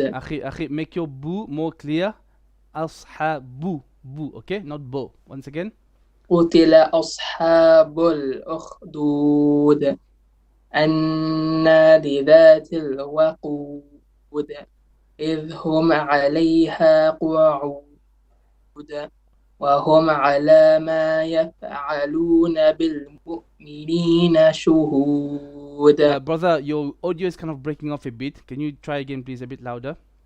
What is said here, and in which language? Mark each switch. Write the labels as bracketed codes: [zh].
[en] أخي, make your boo more clear. أصحاب boo, okay? Not bo. Once again. [ar] قتل أصحاب الأخدود النار ذات الوقود إذ هم عليها قعود وهم على ما يفعلون بالمؤمنين شهود. [en] Brother, your audio is kind of breaking off a bit. Can you try again, please, a bit louder?